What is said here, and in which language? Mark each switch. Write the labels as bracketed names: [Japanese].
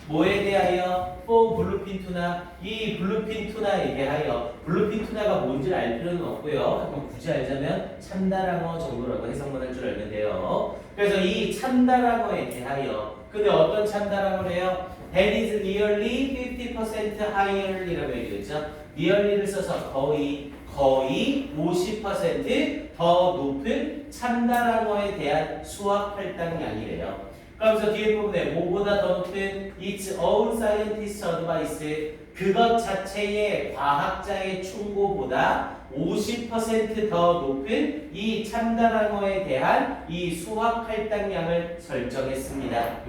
[Korean] 뭐에 대하여? for 블루핀 투나. 이 블루핀 투나에 대하여. 블루핀 투나가 뭔지 알 필요는 없고요. 그럼 굳이 알자면 참다랑어 정도라고 해석만 할 줄 알면 돼요. 그래서 이 참다랑어에 대하여. 근데 어떤 참다랑어래요? [English] That is nearly 50% higher이라고 [Korean] 얘기했죠. nearly를 써서 거의 50%더 높은 참다랑어에 대한 수확 할당량이래요. 그러면서 뒤에 부분에 뭐보다 더 높은 [English] its own scientist advice, [Korean] 그것 자체의 과학자의 충고보다 50% 더 높은 이 참다랑어에 대한 이 수확 할당량을 설정했습니다.